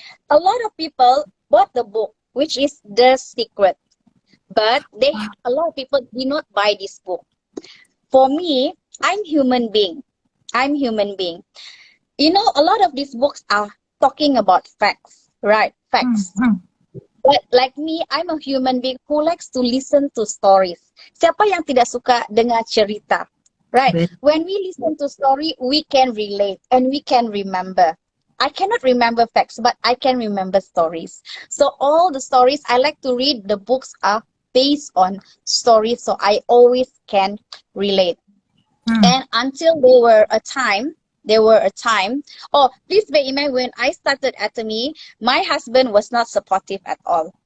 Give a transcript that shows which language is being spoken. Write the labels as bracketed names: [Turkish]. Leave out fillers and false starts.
[English] A lot of people bought the book, which is The Secret, but a lot of people did not buy this book. For me, I'm human being. A lot of these books are talking about facts, right? Facts. But like me, I'm a human being who likes to listen to stories. [Malay] Siapa yang tidak suka dengar cerita, right? [English] When we listen to story, we can relate and we can remember. I cannot remember facts, but I can remember stories. So all the stories I like to read, the books are based on stories, so I always can relate. And until there were a time, please bear in mind, when I started Atomy, my husband was not supportive at all.